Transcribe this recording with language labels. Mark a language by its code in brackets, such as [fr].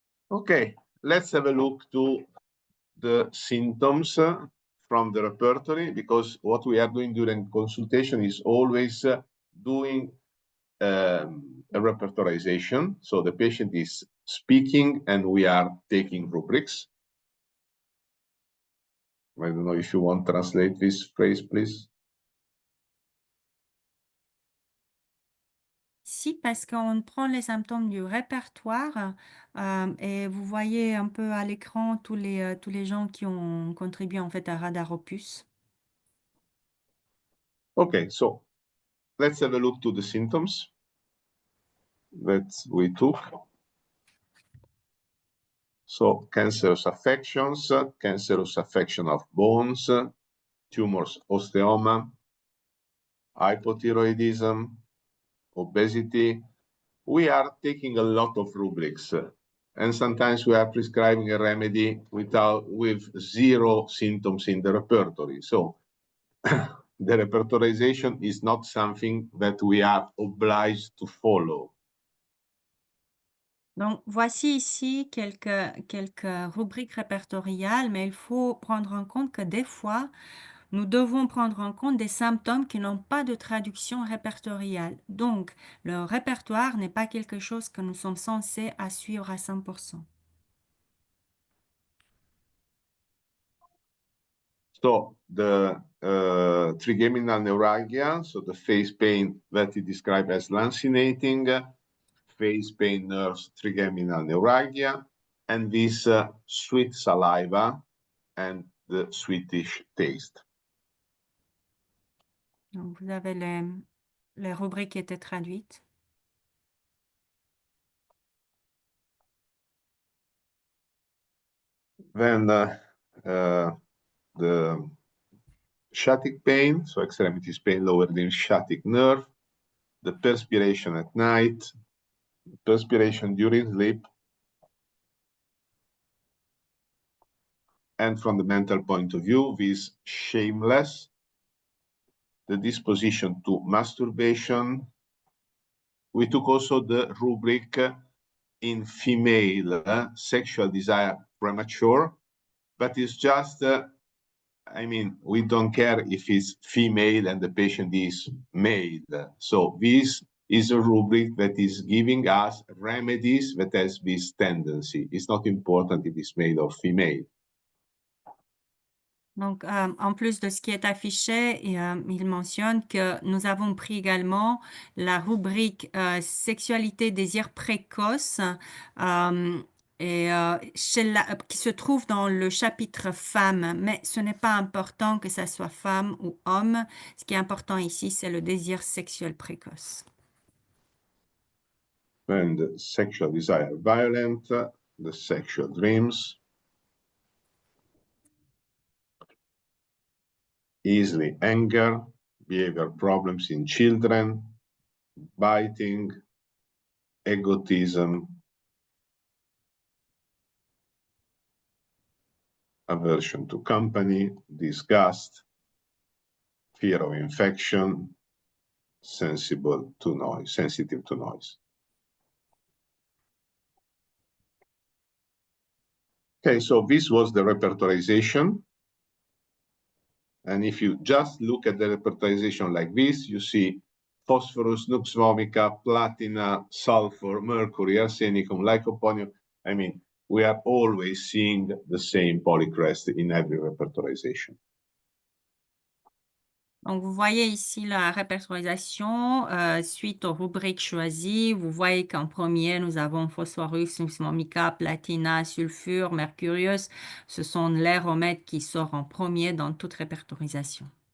[en] Okay, let's have a look to the symptoms from the repertory, because what we are doing during consultation is always doing a repertorization. So the patient is speaking and we are taking rubrics. I don't know if you want to translate this phrase, please. [fr] Si, parce qu'on prend les symptômes du répertoire et vous voyez un peu à l'écran tous les gens qui ont contribué en fait à Radar Opus. [en] Okay, so let's have a look to the symptoms that we took. So cancerous affections, cancerous affection of bones, tumors, osteoma, hypothyroidism, obesity. We are taking a lot of rubrics, and sometimes we are prescribing a remedy with 0 symptoms in the repertory. So the repertorization is not something that we are obliged to follow. [fr] Donc, voici ici quelques rubriques répertoriales, mais il faut prendre en compte que des fois, nous devons prendre en compte des symptômes qui n'ont pas de traduction répertoriale. Donc, le répertoire n'est pas quelque chose que nous sommes censés à suivre à 100%. [en] So the trigeminal neuralgia, so the face pain that he described as lancinating, face pain nerves, trigeminal neuralgia, and this sweet saliva and the sweetish taste. [fr] Donc, vous avez les rubriques qui étaient traduites. [en] Then the sciatic pain, so extremities pain lower the sciatic nerve, the perspiration at night, perspiration during sleep, and from the mental point of view, this shameless, the disposition to masturbation. We took also the rubric in female, sexual desire premature, but it's just, I mean, we don't care if it's female and the patient is male. So this is a rubric that is giving us remedies that has this tendency. It's not important if it's male or female. [fr] Donc, en plus de ce qui est affiché, il mentionne que nous avons pris également la rubrique sexualité, désir précoce qui se trouve dans le chapitre femmes, mais ce n'est pas important que ça soit femme ou homme. Ce qui est important ici, c'est le désir sexuel précoce. [en] When the sexual desire violent, the sexual dreams, easily anger, behavior problems in children, biting, egotism, aversion to company, disgust, fear of infection, sensitive to noise. Okay, so this was the repertorization. And if you just look at the repertorization like this, you see phosphorus, nux vomica, platina, sulfur, mercury, arsenicum, lycopodium. I mean, we are always seeing the same polycrest in every repertorization. [fr] Donc, vous voyez ici la répertorisation suite aux rubriques choisies. Vous voyez qu'en premier, nous avons phosphorus, nux vomica, platina, sulfure, mercurius. Ce sont les remèdes qui sortent en premier dans toute répertorisation.